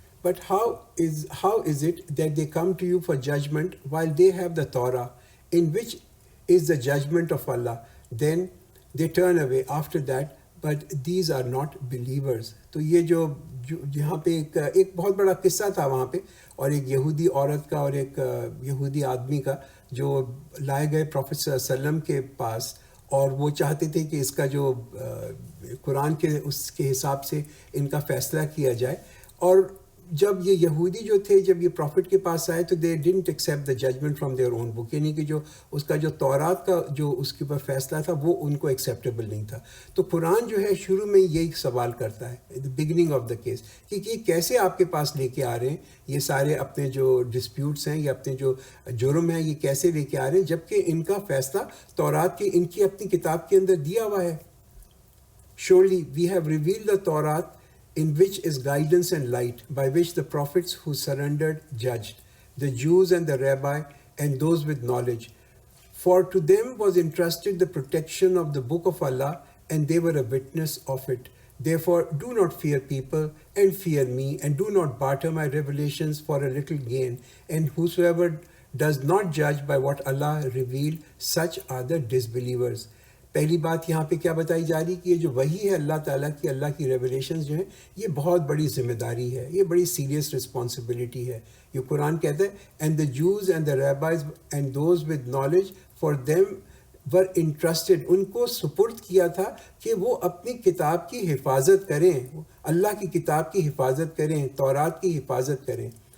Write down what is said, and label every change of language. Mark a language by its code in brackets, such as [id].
[en] But how is it that they come to you for judgment while they have the Torah, in which is the judgment of Allah? Then they turn away after that, but these are not believers. [ur] تو یہ جو یہاں پہ ایک بہت بڑا قصہ تھا وہاں پہ, اور ایک یہودی عورت کا اور ایک یہودی آدمی کا جو لائے گئے پروفیٹ صلی اللہ علیہ وسلم کے پاس, اور وہ چاہتے تھے کہ اس کا جو قرآن کے اس کے حساب سے ان کا فیصلہ کیا جائے. اور جب یہ یہودی جو تھے جب یہ پروفٹ کے پاس آئے تو [en] they didn't accept the judgment from their own book, [ur] یعنی کہ جو اس کا جو تورات کا جو اس کے اوپر فیصلہ تھا وہ ان کو ایکسیپٹیبل نہیں تھا. تو قرآن جو ہے شروع میں یہی سوال کرتا ہے [en] beginning of the case [ur] کہ یہ کیسے آپ کے پاس لے کے آ رہے ہیں یہ سارے اپنے جو ڈسپیوٹس ہیں یا اپنے جو جرم ہیں یہ کیسے لے کے آ رہے ہیں جبکہ ان کا فیصلہ تورات کی ان کی اپنی کتاب کے اندر دیا ہوا ہے. [en] Surely we have revealed the Torah in which is guidance and light, by which the prophets who surrendered judged, the Jews and the rabbi and those with knowledge. For to them was entrusted the protection of the book of Allah, and they were a witness of it. Therefore do not fear people, and fear me, and do not barter my revelations for a little gain. And whosoever does not judge by what Allah revealed, such are the disbelievers. [ur] پہلی بات یہاں پہ کیا بتائی جا رہی کہ یہ جو وحی ہے اللہ تعالیٰ کی اللہ کی ریولیشنز جو ہیں یہ بہت بڑی ذمہ داری ہے، یہ بڑی سیریس رسپانسبلٹی ہے. یہ قرآن کہتا ہے [en] and the Jews and the rabbis and those with knowledge for them were interested, [ur] ان کو سپرد کیا تھا کہ وہ اپنی کتاب کی حفاظت کریں، اللہ کی کتاب کی حفاظت کریں، تورات کی حفاظت کریں.